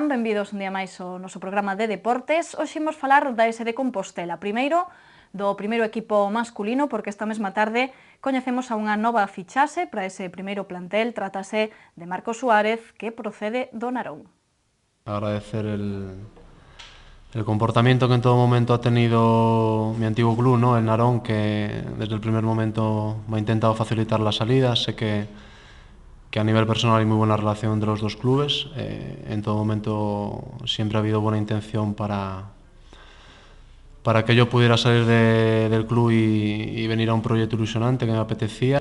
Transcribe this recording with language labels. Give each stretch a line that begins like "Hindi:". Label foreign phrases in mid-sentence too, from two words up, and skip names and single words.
Galician: Benvidos un día máis ao noso programa de deportes. Hoxe imos falar da SD Compostela. Primeiro, do primeiro equipo masculino, porque esta mesma tarde coñecemos a unha nova fichaxe para ese primeiro plantel. Trátase de Marcos Suárez, que procede do Narón.
Spanish: Agradecer el comportamiento que en todo momento ha tenido mi antiguo club, ¿no? El Narón, que desde el primer momento me ha intentado facilitar la salida. Sé que a nivel personal hay muy buena relación entre los dos clubes. En todo momento siempre ha habido buena intención para que yo pudiera salir del club y venir a un proyecto ilusionante que me apetecía.